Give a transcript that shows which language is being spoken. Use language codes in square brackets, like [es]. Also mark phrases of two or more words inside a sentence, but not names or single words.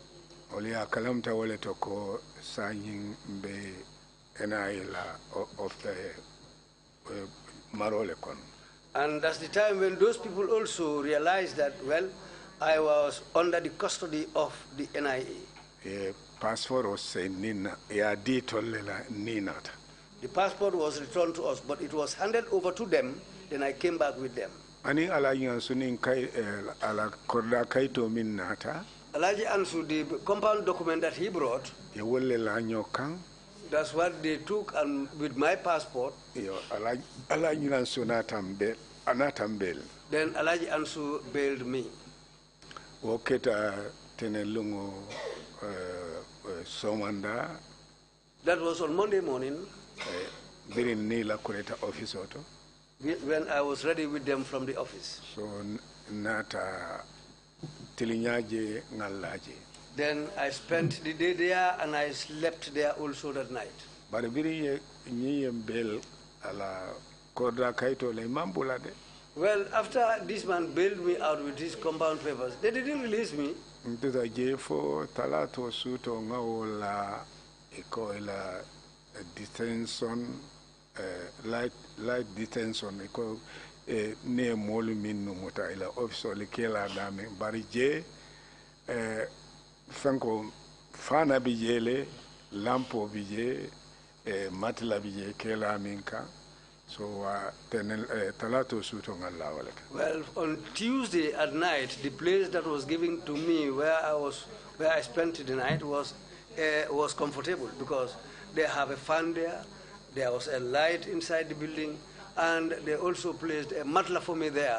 [en] And that's the time when those people also realized that, well, I was under the custody of the NIA. The passport was returned to us, but it was handed over to them Then I came back with them. [man] Ani ala sunin kai ala korda kaito min nata. [en] Alaji Ansu, the compound document that he brought, [man] Ye wolle la nyokan. [en] that's what they took, and with my passport. [man] Yo ala sunatambe anatambel. [en] Then Alaji Ansu bailed me. [man] Woketa tenelungo somanda. [en] That was on Monday morning. [man] Birin nila kureta office auto. [en] When I was ready with them from the office. [man] So nata tilinyaje ngalaje. [en] Then I spent the day there and I slept there also that night. [man] But biri nyembel ala kodra kaito le mambula de. [en] Well, after this man bailed me out with his compound papers, they didn't release me. [man] Ntuza jefo talato suto ngawola iko ila [en] detention light detention [man] iko ne molu minnu muta ila officer le kela dame bari je fanko fana bijele lampo bije matla bije kela minka so talato suto ngalla wala. [en] Well, on Tuesday at night, the place that was given to me where I spent the night was comfortable because they have a fan there. There was a light inside the building, and they also placed a matla for me there.